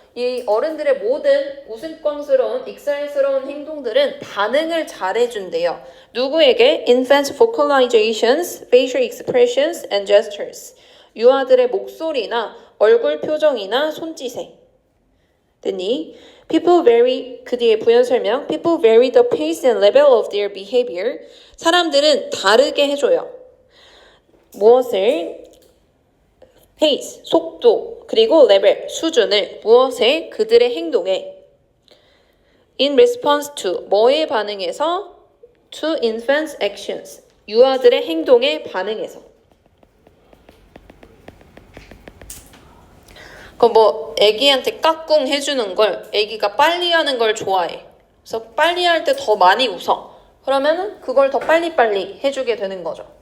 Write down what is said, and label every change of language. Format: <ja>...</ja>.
<ko>이 어른들의 모든 우스꽝스러운 익살스러운 행동들은 반응을 잘해준대요. 누구에게?</ko> <en>Infants' vocalizations, facial expressions, and gestures.</en> <ko>유아들의 목소리나 얼굴 표정이나 손짓에. 됐니?</ko> <en>People vary,</en> <ko>그 뒤에 부연 설명.</ko> <en>People vary the pace and level of their behavior.</en> <ko>사람들은 다르게 해줘요. 무엇을? pace, 속도, 그리고 level, 수준을. 무엇에? 그들의 행동에.</ko> <en>In response to,</en> <ko>뭐에 반응해서?</ko> <en>To infants' actions,</en> <ko>유아들의 행동에 반응해서. 그럼 뭐 애기한테 까꿍 해주는 걸, 애기가 빨리 하는 걸 좋아해. 그래서 빨리 할 때 더 많이 웃어. 그러면은 그걸 더 빨리빨리 해주게 되는 거죠.</ko>